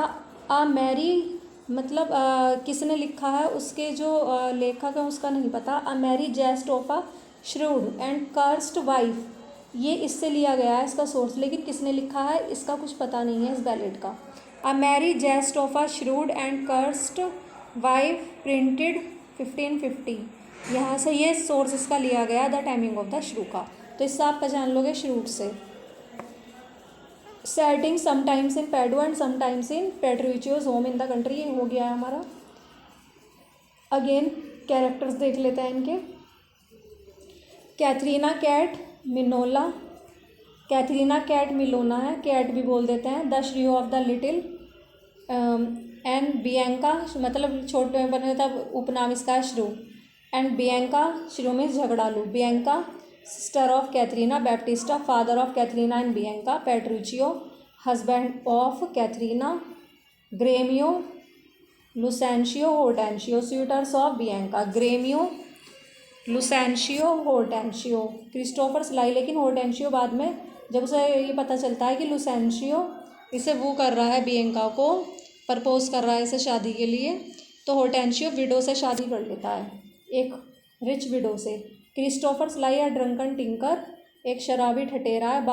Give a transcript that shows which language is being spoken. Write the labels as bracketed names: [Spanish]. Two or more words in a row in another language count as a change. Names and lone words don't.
[English] a merry, [Hindi] मतलब किसने लिखा है, उसके जो लेखक है उसका नहीं पता. [English] a merry jest of a shrewd and cursed wife, [Hindi] ये इससे लिया गया है इसका सोर्स, लेकिन किसने लिखा है इसका कुछ पता नहीं है इस बैलेड का. [English] A merry jest of a shrewd and cursed wife printed 1550। [Hindi] यहाँ से ये सोर्स इसका लिया गया द टाइमिंग ऑफ द श्रू का। तो इससे आप पहचान लोगे श्रूट से। [English] setting sometimes in Padua and sometimes in Petruchio's home in the country, [Hindi] ये हो गया है हमारा। [English] again characters [Hindi] देख लेते हैं इनके। कैथरीना कैट मिनोला, कैथरीना कैट मिलोना है, कैट भी बोल देते हैं। [English] the shrew of the little and [Hindi] बियंका, मतलब छोटे में बने तब उपनाम इसका है श्रू। एंड बियंका, श्रू में झगड़ालू। [English] Bianca sister of Katherina Baptista father of Katherina and Bianca. Petruchio husband of Katherina. Gremio Lucentio Hortensio suitors of Bianca. ग्रेमियो लुसेंशियो होर्टेंशियो। क्रिस्टोफर स्लाई, [Hindi] लेकिन होर्टेंशियो बाद में जब उसे ये पता चलता है कि लुसेंशियो इसे वो कर रहा है, बियंका को प्रपोज कर रहा है इसे शादी के लिए, तो होर्टेंशियो विडो से शादी कर लेता है, एक [English] rich widow [Hindi] से। क्रिस्टोफर स्लाई है [English] drunken tinker, [Hindi] एक शराबी ठटेरा है।